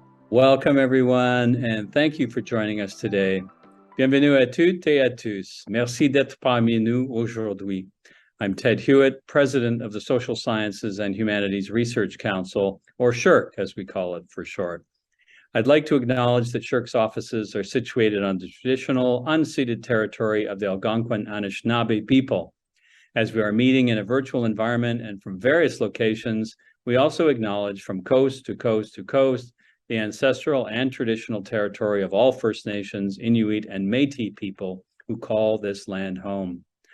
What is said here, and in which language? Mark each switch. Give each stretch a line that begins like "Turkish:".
English: Welcome everyone, and thank you for joining us today.
French: Bienvenue à toutes et à tous. Merci d'être parmi nous aujourd'hui.
English: I'm Ted Hewitt, President of the Social Sciences and Humanities Research Council, or SSHRC as we call it for short. I'd like to acknowledge that SSHRC's offices are situated on the traditional, unceded territory of the Algonquin Anishinaabe people. As we are meeting in a virtual environment and from various locations, we also acknowledge from coast to coast to coast the ancestral and traditional territory of all First Nations, Inuit, and Métis people who call this land home.